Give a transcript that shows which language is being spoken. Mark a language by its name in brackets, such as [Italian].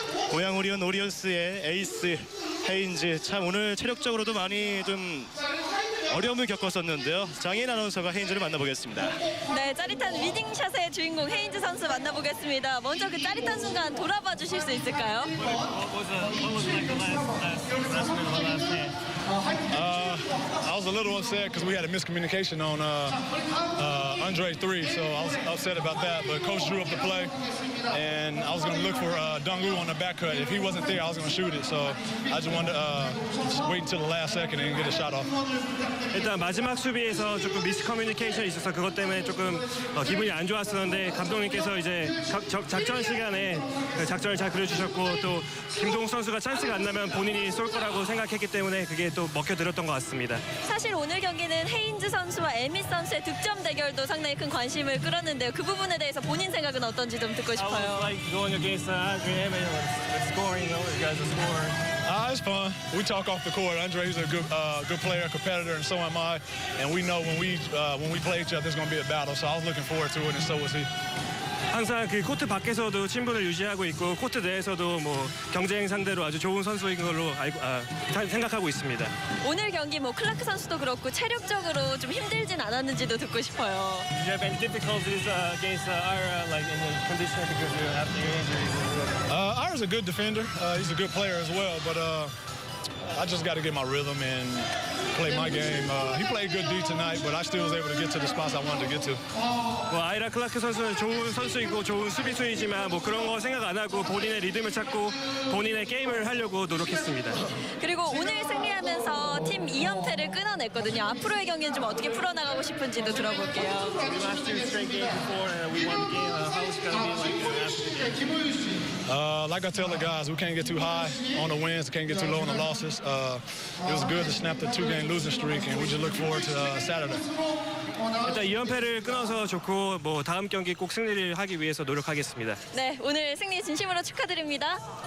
[Korean] 고양 오리온스의 에이스 헤인즈, 참 오늘 체력적으로도 많이 좀 어려움을 겪었었는데요. 장인 아나운서가 헤인즈를 만나보겠습니다. 네, 짜릿한 위닝샷의 주인공 헤인즈 선수 만나보겠습니다. 먼저 그 짜릿한 순간 돌아봐 주실 수 있을까요? [English] I was a little upset because we had a miscommunication on Andre 3, so I was upset about that. But Coach drew up the play, and I was going to look for Dongwoo on the back cut. If he wasn't there, I was going to shoot it. So I just wanted to just wait until the last second and get a shot off. [Korean] 일단 마지막 수비에서 조금 미스커뮤니케이션이 있어서 그것 때문에 조금 기분이 안 좋았었는데 감독님께서 이제 작전 시간에 그 작전을 잘 그려주셨고 또 김동욱 선수가 찬스가 안 나면 본인이 쏠 거라고 생각했기 때문에 그게 또 먹혀들었던 것 같습니다. 사실 오늘 경기는 헤인즈 선수와 에미 선수의 득점 대결도 상당히 큰 관심을 끌었는데요. 그 부분에 대해서 본인 생각은 어떤지 좀 듣고 싶어요. [English] going against Andre with scoring, you guys are scoring. It's fun. We talk off the court. Andre's a good player, competitor, and so am I. And we know when we play each other, it's going to be a battle. So I was looking forward to it, and so was he. [Korean] 항상 그 코트 밖에서도 친분을 유지하고 있고 코트 내에서도 뭐 경쟁 상대로 아주 좋은 선수인 걸로 생각하고 있습니다. 오늘 경기 뭐 클라크 선수도 그렇고 체력적으로 좀 힘들진 않았는지도 듣고 싶어요. [English] Did you have any difficulties against Ira, like in the condition because you're after your injuries? Ira's a good defender. He's a good player as well, but I just got to get my rhythm and play my game. He played good D tonight, but I still was able to get to the spots I wanted to get to. [Korean] 뭐 아이라 클라크 선수는 좋은 선수이고 좋은 수비수이지만 뭐 그런 거 생각 안 하고 본인의 리듬을 찾고 본인의 게임을 하려고 노력했습니다. 그리고 오늘 승리하면서 팀 2연패를 끊어냈거든요. 앞으로의 경기는 좀 어떻게 풀어나가고 싶은지도 들어볼게요. [English] We lost 2 straight games before and we won the game. How is it going to be like after the game? Like I tell the guys, we can't get too high on the wins, can't get too low on the losses. It was good to snap the 2-game losing streak, and we just look forward to Saturday. [Korean] 일단 2연패를 끊어서 좋고 뭐 다음 경기 꼭 승리를 하기 위해서 노력하겠습니다. 네, 오늘 승리 진심으로 축하드립니다.